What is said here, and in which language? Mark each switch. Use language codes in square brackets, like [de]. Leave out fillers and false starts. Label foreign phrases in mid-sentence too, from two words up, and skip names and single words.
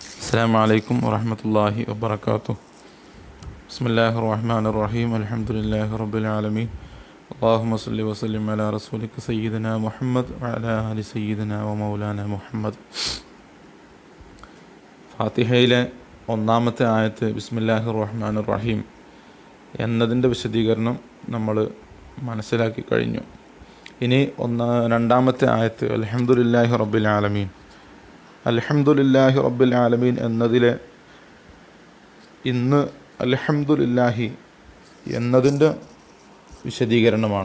[ar] السلام عليكم ورحمة الله وبركاته. بسم الله الرحمن الرحيم. الحمد لله رب العالمين. اللهم صل وسلم على رسولك سيدنا محمد وعلى آل سيدنا ومولانا محمد. [ml] ഫാത്തിഹയിലെ ഒന്നാമത്തെ ആയത്ത് [ar] بسم الله الرحمن الرحيم [ml] എന്നതിൻ്റെ വിശദീകരണം നമ്മൾ മനസ്സിലാക്കി കഴിഞ്ഞു. ഇനി രണ്ടാമത്തെ ആയത്ത് [ar] الحمد لله رب العالمين. الحمد لله رب العالمين [ml] എന്നതിലെ ഇന്ന് അൽഹംദുലില്ലാഹി എന്നതിൻ്റെ വിശദീകരണമാണ്.